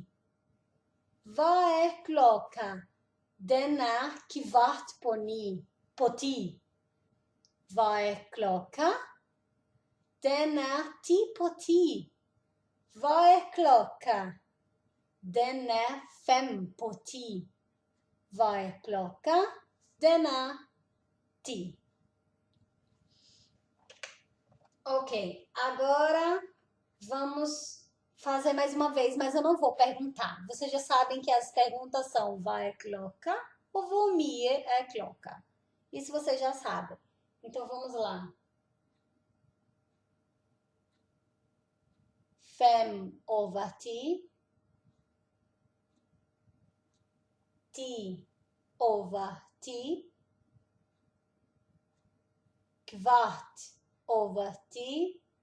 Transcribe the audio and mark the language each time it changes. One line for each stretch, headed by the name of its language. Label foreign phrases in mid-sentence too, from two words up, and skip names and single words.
Norwegian: Hva klokka? Den 9:15. Hva klokka? Den 10:10. Hva klokka? Den 5:10. Hva klokka? Den 10.
Portuguese: Ok, agora vamos fazer mais uma vez, mas eu não vou perguntar. Vocês já sabem que as perguntas são
Norwegian: hva klokka
Portuguese: ou
Norwegian: hvor mye klokka.
Portuguese: Isso vocês já sabem. Então vamos lá. 5:10. 10:10. 10:15.